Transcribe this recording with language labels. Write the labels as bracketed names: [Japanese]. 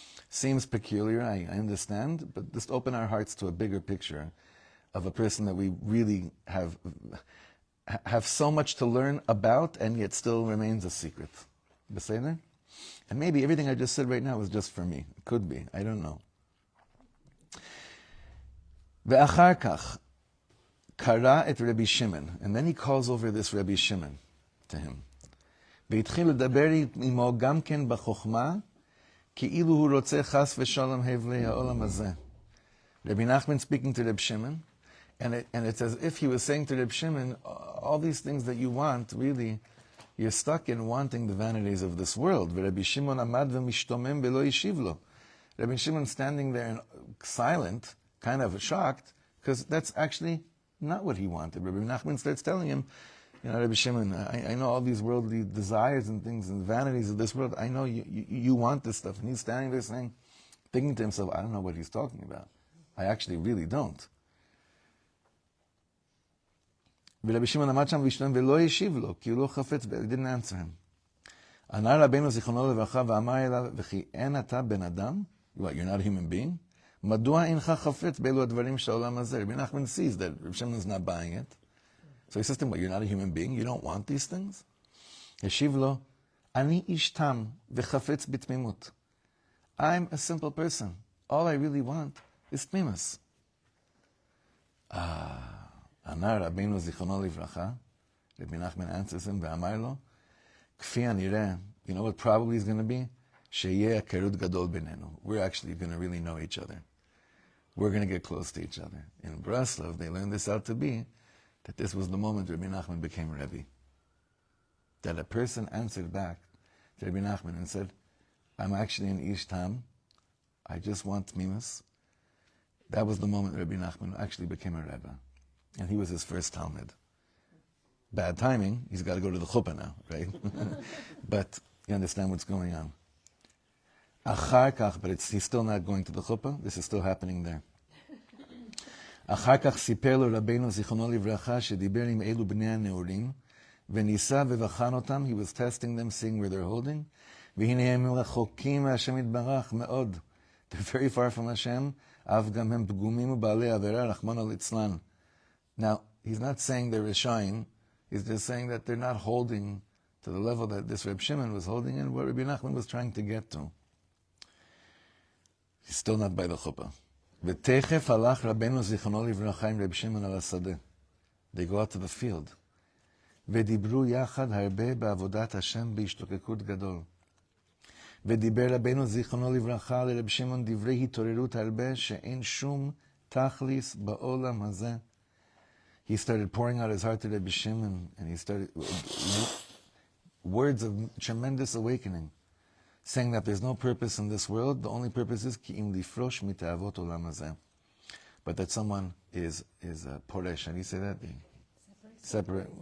[English] Seems peculiar, I understand, but just open our hearts to a bigger picture of a person that we really have so much to learn about and yet still remains a secret. Beseder? And maybe everything I just said right now was just for me. It could be. I don't know. [Hebrew] Ve'achar kach kara et Rabbi Shimon. [English] And then he calls over this Rabbi Shimon to him. [Hebrew] והתחיל לדבר עמו גם כן בחוכמה, כאילו הוא רוצה חס ושלום הבלי העולם הזה. [English] Rabbi Nachman speaking to Reb Shimon, and it's as if he was saying to Reb Shimon, all these things that you want, really, you're stuck in wanting the vanities of this world. [Hebrew] Rabbi Shimon amad v'mishtomem v'lo yishiv lo. [English] Rabbi Shimon standing there and silent, kind of shocked, because that's actually not what he wanted. Rabbi Nachman starts telling him, Rabbi Shimon, I know all these worldly desires and things and vanities of this world. I know you want this stuff. And he's standing there thinking to himself, I don't know what he's talking about. I actually really don't. [Hebrew] ורבי שמעון עמד שם וישתום ולא ישיב לו, כי הוא לא חפץ, [English] he didn't answer him. [Hebrew] ענה רבנו זיכרונו לברכה ואמר אליו, וכי אין אתה בן אדם? [English] What, you're not a human being? [Hebrew] מדוע אינך חפץ באלו הדברים של העולם הזה? [English] רבי נחמן sees that Reb Shimon is not buying it. So he says to him, what, you're not a human being? You don't want these things? [Hebrew] ישיב לו, אני איש תם וחפץ בתמימות. [English] I'm a simple person. All I really want is tmimus. [Hebrew] ענה רבינו זיכרונו לברכה, [English] Rabbi Nachman answers him, [Hebrew] ואמר לו, כפי הנראה, [English] you know what probably is going to be? [Hebrew] שיהיה הכרות גדול בינינו. [English] We're actually going to really know each other. We're going to get close to each other. In Breslov, they learned this out to be, that this was the moment Rabbi Nachman became Rebbe. That a person answered back to Rabbi Nachman and said, I'm actually an Ish Tam. I just want Tmimus. That was the moment Rabbi Nachman actually became a Rebbe. And he was his first Talmud. Bad timing, he's got to go to the chuppah now, right? But you understand what's going on. [Hebrew] Achar kach, [English] but he's still not going to the chuppah. This is still happening there. [Hebrew] אחר כך סיפר לו רבינו זיכרונו לברכה שדיבר עם אלו בני הנעורים וניסה ובחן אותם, [English] he was testing them, seeing where they're holding, [Hebrew] והנה הם רחוקים מהשם יתברך מאוד. [English] They're very far from Hashem, [Hebrew] אף גם הם פגומים ובעלי עבירה רחמנא ליצלן. [English] Now, he's not saying they're Rishayim, he's just saying that they're not holding to the level that this Reb Shimon was holding and what Rabbi Nachman was trying to get to. He's still not by the chuppah. [Hebrew] ותכף הלך רבנו זיכרונו לברכה עם רב שמעון על השדה. [English] They go out to the field. [Hebrew] ודיברו יחד הרבה בעבודת השם בהשתוקקות גדול. ודיבר רבנו זיכרונו לברכה לרב שמעון דברי התעוררות הרבה שאין שום תכליס בעולם הזה. [English] He started pouring out his heart to Rebbe Shimon, and he started words of tremendous awakening, saying that there's no purpose in this world. The only purpose is [Hebrew] ki im lifrosh mitavot olam hazeh. [English] But that someone is poresh. How do you say that? Separate.